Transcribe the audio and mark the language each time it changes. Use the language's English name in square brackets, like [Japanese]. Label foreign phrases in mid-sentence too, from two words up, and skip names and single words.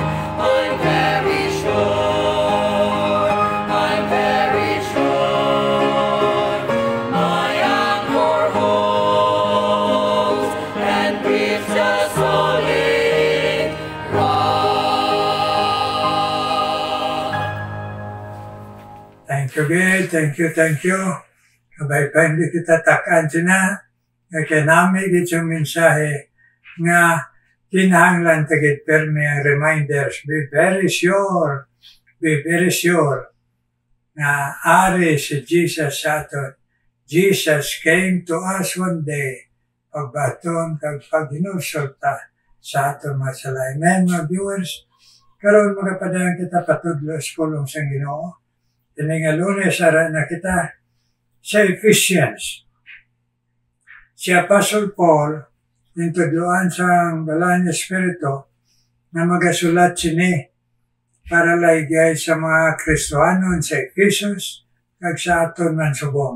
[English] I'm very sure, I'm very sure. My anchor holds and grips a solid rock. Thank you, God. Thank you. [Hiligaynon] Kabay pa hindi kita takaan sina. Kinamig itong mensahe nga kinahanglan tagit permi ang reminders. [English] Be very sure [Hiligaynon] na ari si Jesus sa aton. Jesus [English] came to us one day [Hiligaynon] pagbaton kag paghinusulta sa aton mga sala. Amen, mga viewers. Karon magapadayon kita patudlo sa pulong sang Ginoo. Kini nga Lunes ara na kita sa Ephesians. Si Apostle Paul intudloan sa Balaan nga Espiritu na magasulat sini para laigay sa mga Kristohanon sa Ephesus kag sa aton man subong.